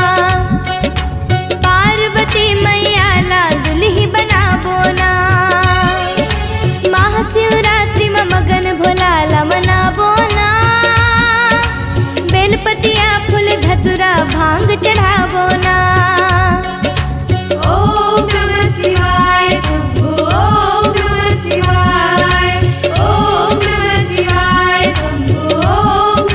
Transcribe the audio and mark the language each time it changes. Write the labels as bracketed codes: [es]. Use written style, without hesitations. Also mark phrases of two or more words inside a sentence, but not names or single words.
[hne] पार्वती मैया ला दुल्ही बनाबो ना। महाशिवरात्रि में मगन भोलाला मनाबो ना। बेलपतिया फूल धतुरा भांग चढ़ाबो ना। [sa] ओम नमः शिवाय शंभो ओम नमः शिवाय ओम नमः शिवाय शंभो